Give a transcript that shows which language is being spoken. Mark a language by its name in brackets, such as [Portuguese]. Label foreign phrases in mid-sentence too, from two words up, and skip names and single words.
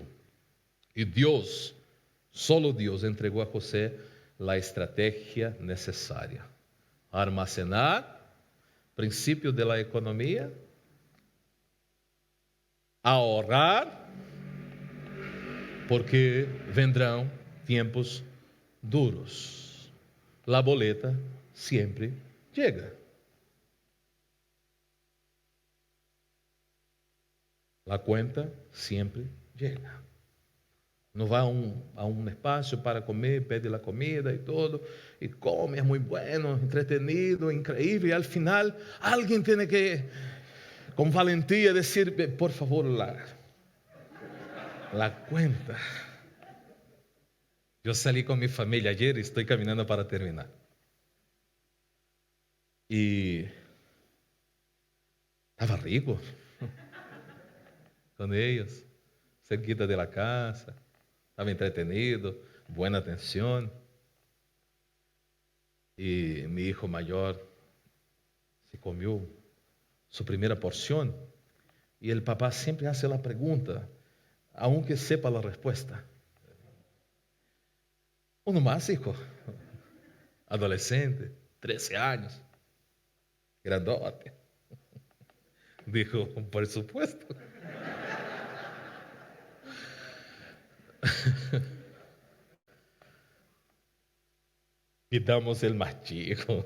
[Portuguese] E Deus, solo Deus, entregou a José a estratégia necessária. Armazenar, princípio da economia, ahorrar, porque vendrão tempos duros. [Spanish] La boleta [Portuguese] sempre chega. [Spanish] La cuenta [Portuguese] sempre chega. Não vai a um espaço para comer, pede a comida e tudo, e come, é muito [Spanish] bueno, entretenido, [Portuguese] incrível, e [Spanish] al final [Portuguese] alguém tem que, com valentia, dizer, [Spanish] por favor, la cuenta. [Portuguese] Eu saí com minha família ayer e estou caminhando para terminar. E estava rico com eles, [Spanish] cerquita de la casa, estava entretenido, [Portuguese] boa atenção. E meu hijo maior se comeu sua primeira porção e o papá sempre faz a pergunta, [Spanish] aunque sepa [Portuguese] a resposta. [Spanish] Uno más, hijo, adolescente, 13 anos, grandote. Dijo, por supuesto. Quitamos el más chico.